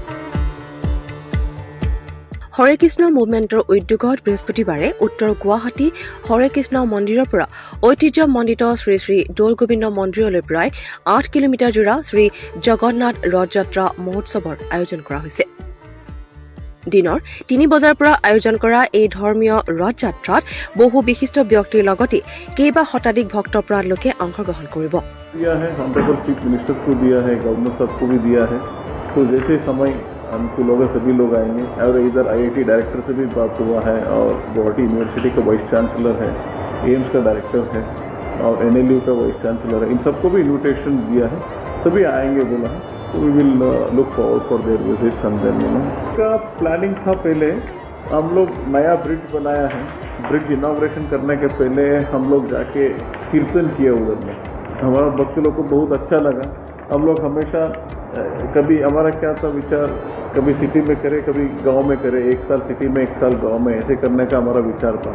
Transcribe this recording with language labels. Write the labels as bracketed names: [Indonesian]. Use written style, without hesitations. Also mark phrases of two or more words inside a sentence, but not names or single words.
[Assamese] হৰে কৃষ্ণ মুভমেণ্টৰ উদ্যোগত বৃহস্পতিবাৰে উত্তৰ গুৱাহাটী হৰে কৃষ্ণ মন্দিৰৰ পৰা ঐতিহ্যমণ্ডিত শ্ৰী শ্ৰী দৌল গোবিন্দ মন্দিৰলৈ প্ৰায় 8 কিলোমিটাৰ জোৰা শ্ৰী জগন্নাথ ৰথযাত্ৰা মহোৎসৱৰ আয়োজন কৰা হৈছে। দিনৰ 3 বজাৰ পৰা আয়োজন কৰা এই ধৰ্মীয় ৰথযাত্ৰাত বহু বিশিষ্ট ব্যক্তিৰ লগতে কেইবা শতাধিক ভক্তপ্ৰাণ লোকে অংশগ্ৰহণ কৰিব। [English] chief minister [Hindi] को दिया है, गवर्नर साहब को भी दिया है। तो जैसे समय अनुकूल होगा सभी लोग आएंगे। और इधर IIT डायरेक्टर से भी बात हुआ है और गुवाहाटी यूनिवर्सिटी का [English] vice chancellor [Hindi] है, एम्स का डायरेक्टर है और NLU का [English] vice chancellor [Hindi] है। इन सबको भी इन्विटेशन दिया है, सभी आएंगे बोला है। [English] तो we will look forward for their visits and then [Hindi] का प्लानिंग था। पहले हम लोग नया ब्रिज बनाया है, [English] bridge inauguration [Hindi] करने के पहले हम लोग जाके कीर्तन किए उधर में। हमारा भक्त लोग को बहुत अच्छा लगा। हम लोग हमेशा कभी हमारा क्या था विचार, कभी सिटी में करे कभी गांव में करे, 1 साल सिटी में 1 साल गांव में, ऐसे करने का हमारा विचार था।